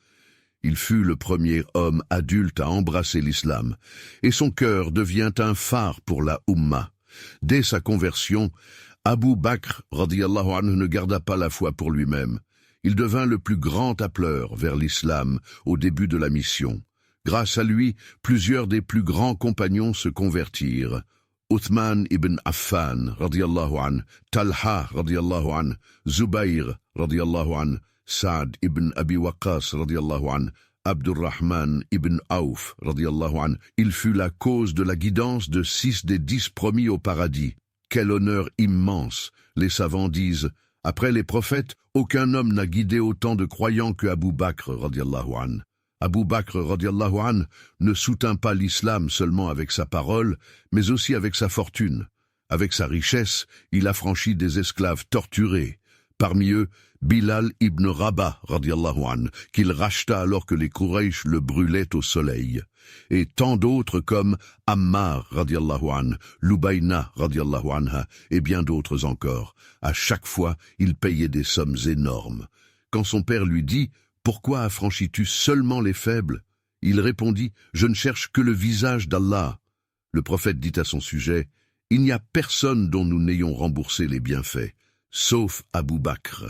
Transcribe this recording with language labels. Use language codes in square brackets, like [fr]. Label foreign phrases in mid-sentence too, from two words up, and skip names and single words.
[fr] Il fut le premier homme adulte à embrasser l'islam, et son cœur devient un phare pour la Ummah. Dès sa conversion, Abu Bakr [ar] رضي الله عنه [fr] ne garda pas la foi pour lui-même. Il devint le plus grand appeleur vers l'islam au début de la mission. Grâce à lui, plusieurs des plus grands compagnons se convertirent. Uthman ibn Affan [ar] رضي الله عنه, [fr] Talha [ar] رضي الله عنه, [fr] Zubayr [ar] رضي الله عنه, [fr] Saad ibn Abi Waqqas [ar] رضي الله عنه, [fr] Abdurrahman ibn Auf [ar] رضي الله عنه. [fr] Il fut la cause de la guidance de 6 des 10 promis au paradis. Quel honneur immense! Les savants disent, après les prophètes, aucun homme n'a guidé autant de croyants que Abu Bakr [ar] رضي الله عنه. [fr] Abu Bakr [ar] رضي الله عنه [fr] ne soutint pas l'islam seulement avec sa parole, mais aussi avec sa fortune. Avec sa richesse, il affranchit des esclaves torturés. Parmi eux, Bilal ibn Rabah [ar] رضي الله عنه, [fr] qu'il racheta alors que les Quraysh le brûlaient au soleil. Et tant d'autres comme Ammar [ar] رضي الله عنه, [fr] Lubayna [ar] رضي الله عنها, [fr] et bien d'autres encore. À chaque fois, il payait des sommes énormes. Quand son père lui dit « Pourquoi affranchis-tu seulement les faibles ?» Il répondit « Je ne cherche que le visage d'Allah. » Le prophète dit à son sujet « Il n'y a personne dont nous n'ayons remboursé les bienfaits, sauf Abu Bakr.